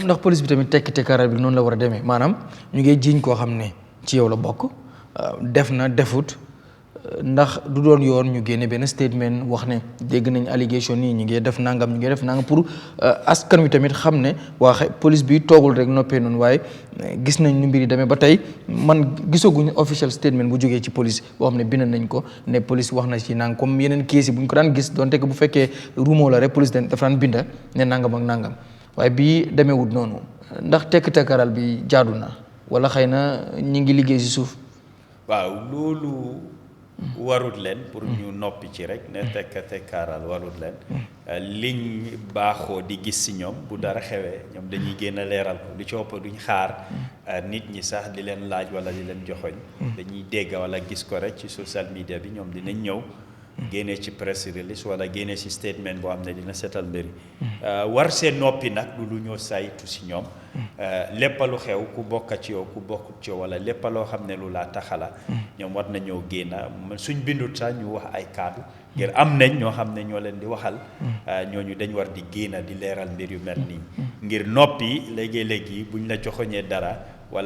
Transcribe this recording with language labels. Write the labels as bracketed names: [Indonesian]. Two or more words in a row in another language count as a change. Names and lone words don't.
[Wolof] ndax police bi tamit tekki tekkaaral bi noonu la war a demee maanaam ñu ngi jiiñ koo xam ne ci yow la bokk def na defut ndax du doon yoon ñu génne benn statement wax ne dégg nañ allégation nii ñu ngi def nangam pour askan wi tamit xam ne waa police bi toogul rek noppee noonu waaye gis nañ nu mbir yi demee ba tey man gisaguñ [English] official statement [Wolof] bu jógee ci police boo xam ne bind nañ ko ne police wax na ci nang comme yeneen kees yi bu ñu ko daan gis donte que bu fekkee ruumoo la rek police dafa daan binda ne nangam ak nangam waaye bii demeewut noonu ndax tekk-tekkaral bi jaadu na wala xëy na ñi ngi liggéey si suuf. waaw loolu warut leen pour ñu noppi ci rek ne tekkaaral warut leen liñ baaxoo di gis si ñoom bu dara xewee ñoom dañuy génn leeral ko lu ci ëpp duñ xaar nit ñi sax di leen laaj wala di leen joxoñ dañuy dégg wala gis ko rek ci [English] social media [Wolof] bi ñoom dinañ ñëw génnee ci [English] press release [Wolof] wala génnee ci statement boo xam ne dina seetal mbiri war seen noppi nag du lu ñoo saytu si ñoom lépp lu xew ku bokk ci yow ku bokkut ci yow wala lépp loo xam ne lu laa taxala ñoom war nañoo génna suñ bindut sax ñu wax ay kaddu ngir am nañ ñoo xam ne ñoo leen di waxal ñooñu dañ war di génna di leeral mbir yu mel nii ngir noppi léegi-léegi buñ la joxoñee dara wala